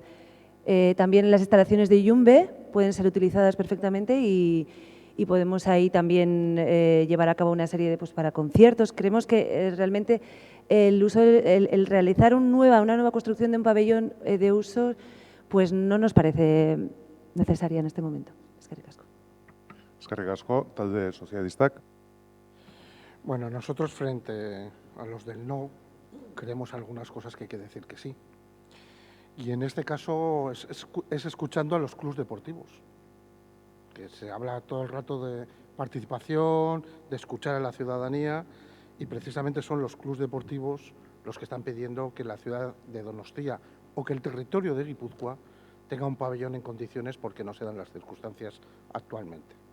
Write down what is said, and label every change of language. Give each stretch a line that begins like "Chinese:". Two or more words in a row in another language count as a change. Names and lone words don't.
Spanish: También las instalaciones de Yumbe pueden ser utilizadas perfectamente y podemos ahí también llevar a cabo una serie de, pues, para conciertos. Creemos que realmente el realizar una nueva construcción de un pabellón de uso, pues no nos parece necesaria en este momento.
Basque: Eskerrik asko. Eskerrik asko, talde sozialistak.
Spanish: Bueno, nosotros frente a los del no creemos algunas cosas que hay que decir que sí. Y en este caso es escuchando a los clubs deportivos, que se habla todo el rato de participación, de escuchar a la ciudadanía, y precisamente son los clubs deportivos los que están pidiendo que la ciudad de Donostia o que el territorio de Guipúzcoa tenga un pabellón en condiciones porque no se dan las circunstancias actualmente.